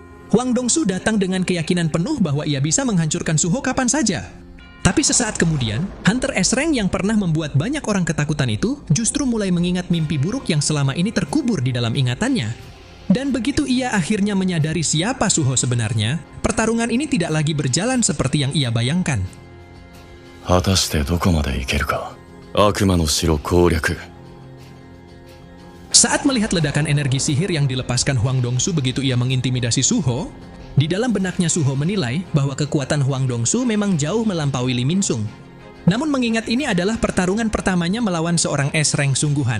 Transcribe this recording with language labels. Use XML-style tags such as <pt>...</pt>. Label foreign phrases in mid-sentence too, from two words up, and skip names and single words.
<id>Huang Dongsu datang dengan keyakinan penuh bahwa ia bisa menghancurkan Suho kapan saja. Tapi sesaat kemudian, Hunter S Rank yang pernah membuat banyak orang ketakutan itu justru mulai mengingat mimpi buruk yang selama ini terkubur di dalam ingatannya. Dan begitu ia akhirnya menyadari siapa Suho sebenarnya, pertarungan ini tidak lagi berjalan seperti yang ia bayangkan.</id> <ja>果たしてどこまで行けるか。悪魔の城攻略。</ja> <id>Saat melihat ledakan energi sihir yang dilepaskan Huang Dongsu begitu ia mengintimidasi Suho, di dalam benaknya Suho menilai bahwa kekuatan Huang Dongsu memang jauh melampaui Lee Min Sung. Namun mengingat ini adalah pertarungan pertamanya melawan seorang S Rank sungguhan.</id>